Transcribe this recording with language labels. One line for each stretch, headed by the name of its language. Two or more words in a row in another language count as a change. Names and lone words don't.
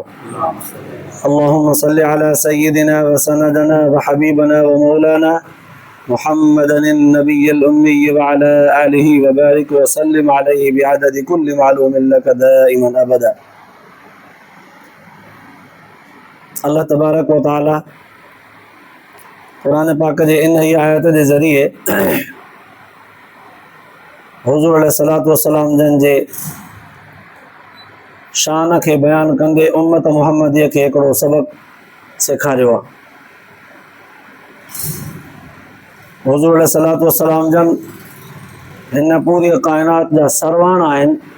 Arabic: اللهم صل على سيدنا وسندنا وحبيبنا ومولانا محمد النبي الأمي وعلى آله وبارك وسلم عليه بعدد كل معلوم لك دائما أبدا. الله تبارك وتعالى
Sindhi: कुरान पाक जे इन ही आयत जे ज़रिए हुज़ूर
Arabic: عليه الصلاة والسلام
Sindhi: जन जे शान के बयान कंदे उम्मत मुहम्मदीअ खे हिकिड़ो सबक सेखारियो आहे। हुज़ूर
Arabic: عليه الصلاة والسلام
Sindhi: जन हिन पूरी कायनात जा सरवाण आहिनि।